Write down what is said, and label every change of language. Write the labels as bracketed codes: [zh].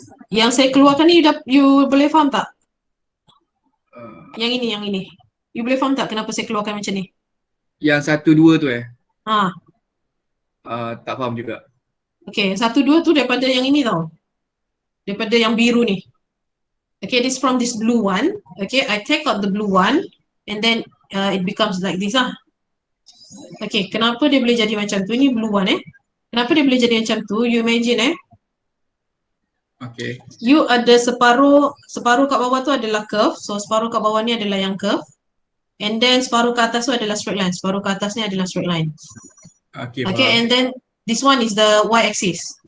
[ms] Yang saya keluarkan ni you boleh faham tak? Yang ini. You boleh faham tak kenapa saya keluarkan macam ni? Yang 1, 2 tu tak faham juga. Okay, 1, 2 tu daripada yang ini tau. Daripada yang biru ni. [en] Okay, this from this blue one. Okay, I take out the blue one and then it becomes like this lah. [ms] Okay, kenapa dia boleh jadi macam tu? Ini blue one Kenapa dia boleh jadi macam tu? [en] You imagine Okay. [ms] You ada separuh kat bawah tu adalah curve. So separuh kat bawah ni adalah yang curve. And then separuh ke atas tu adalah straight line. Separuh ke atas ni adalah straight line. Okay, [en] Okay, and then this one is the y-axis.